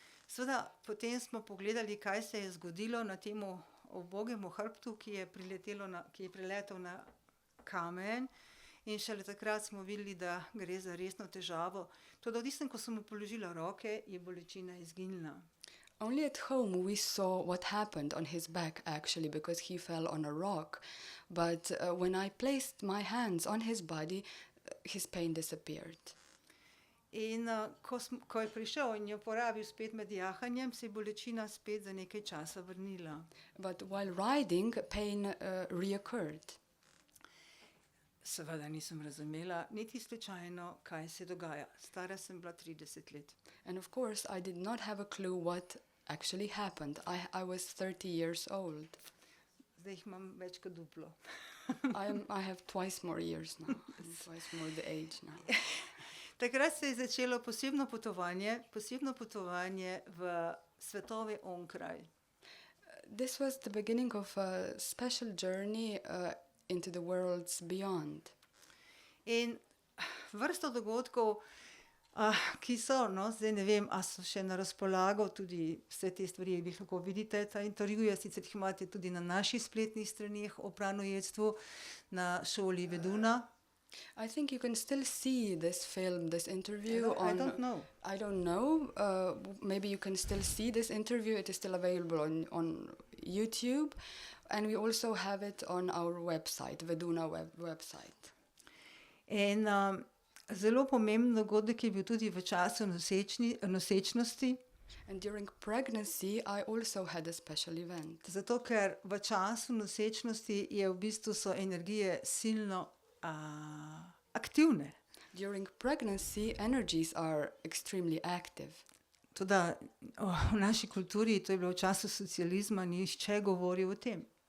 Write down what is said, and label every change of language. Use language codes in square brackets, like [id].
[sl] Seveda, potem smo pogledali, kaj se je zgodilo na temu ubogemu hrbtu, ki je priletel na kamen, in šele takrat smo videli, da gre za resno težavo. Toda v tistem, ko sem mu položila roke, je bolečina izginila. [en] Only at home we saw what happened on his back, actually, because he fell on a rock. But when I placed my hands on his body, his pain disappeared. [sl] In ko je prišel in je uporabil spet med jahanjem, se je bolečina spet za nekaj časa vrnila. [en] But while riding, pain reoccurred. [sl] Seveda nisem razumela niti slučajno, kaj se dogaja. Stara sem bila 30 let. [en] And of course, I did not have a clue what actually happened. I was 30 years old. [sl] Zdaj jih imam več kot duplo. [en] I have twice more years now, and twice more the age now. [sl] Takrat se je začelo posebno potovanje v svetove onkraj. [en] This was the beginning of a special journey into the worlds beyond. [sl] In vrsto dogodkov, ki so, zdaj ne vem, a so še na razpolago, tudi vse te stvari, vi lahko vidite, ta intervjuje, sicer jih imate tudi na naših spletnih straneh o pranojedstvu na šoli Veduna. [en] I think you can still see this film, this interview I don't know. I don't know. Maybe you can still see this interview. It is still available on YouTube, and we also have it on our website, Veduna website. [sl] In zelo pomemben dogodek je bil tudi v času nosečnosti. [en] And during pregnancy, I also had a special event. [sl] Zato, ker v času nosečnosti je v bistvu so energije silno aktivne. [en] During pregnancy, energies are extremely active. [sl] Toda v naši kulturi, to je bilo v času socializma, nihče govoril o tem.